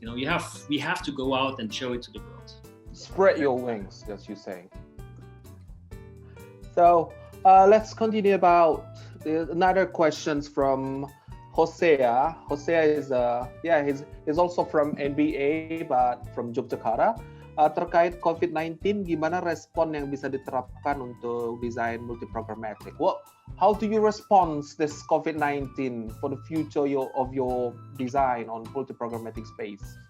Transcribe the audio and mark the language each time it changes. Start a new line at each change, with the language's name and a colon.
English: We have to go out and show it to the world. Spread your wings, as you say. So let's continue about another questions from Hosea. Hosea is he's also from NBA but from Yogyakarta.
Indonesian: Terkait COVID-19, gimana respon yang bisa diterapkan untuk desain multiprogrammatic?
English: How do you respond this COVID-19 for the future of your design on multiprogrammatic space?